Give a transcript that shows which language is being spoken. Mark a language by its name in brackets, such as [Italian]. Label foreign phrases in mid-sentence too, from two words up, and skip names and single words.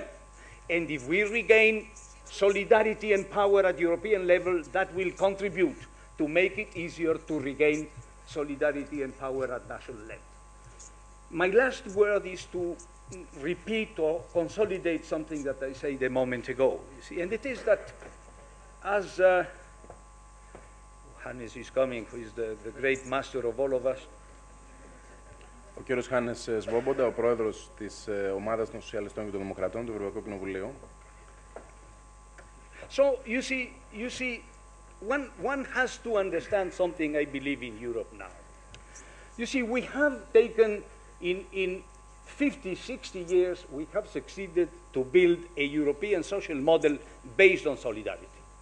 [English] And if we regain solidarity and power at European level, that will contribute to make it easier to regain solidarity and power at national level. My last word is to repeat or consolidate something that I said a moment ago, you see, and it is that as Hannes is coming, who is the great master of all of us. [Greek] Ο κύριος Χάνες Σβόμποντα, ο πρόεδρος της ομάδας των Σοσιαλιστών και των Δημοκρατών του Ευρωπαϊκού Κοινοβουλίου. [English] So, you see, one has to understand something I believe in Europe now. You see, we have taken, in 50, 60 years, we have succeeded to build a European social model based on solidarity.